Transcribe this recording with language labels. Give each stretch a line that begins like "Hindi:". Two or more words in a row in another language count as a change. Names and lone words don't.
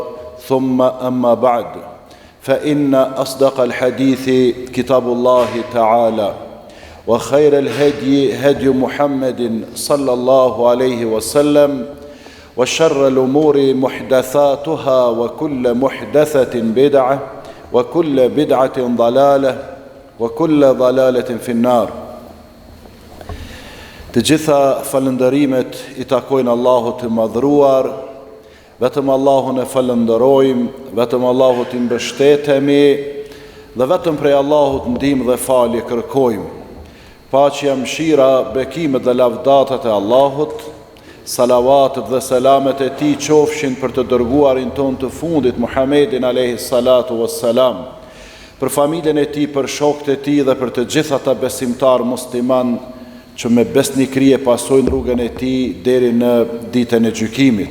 Arabic: ثم أما بعد، فإن أصدق الحديث كتاب الله تعالى وخير الهدي هدي محمد صلى الله عليه وسلم وشر الأمور محدثاتها وكل محدثة بدعة وكل بدعة ضلالة وكل ضلالة في النار.
Albanian: Të gjitha falëndërimet I takojnë Allahut të madhruar, vetëm Allahun e falënderojmë, vetëm Allahut I mbështetemi dhe vetëm prej Allahut ndihmë dhe falje kërkojmë. Paqja, mëshira, bekimet dhe lavdatat e Allahut, salavatet dhe selamet e Tij qofshin për të dërguarin ton të fundit Muhammedin
Arabic: عليه الصلاة والسلام,
Albanian: për familjen e Tij, për shokët e Tij dhe për të gjithë ata besimtar musliman që me besnikëri e pasojnë rrugën e Tij deri në ditën e gjykimit.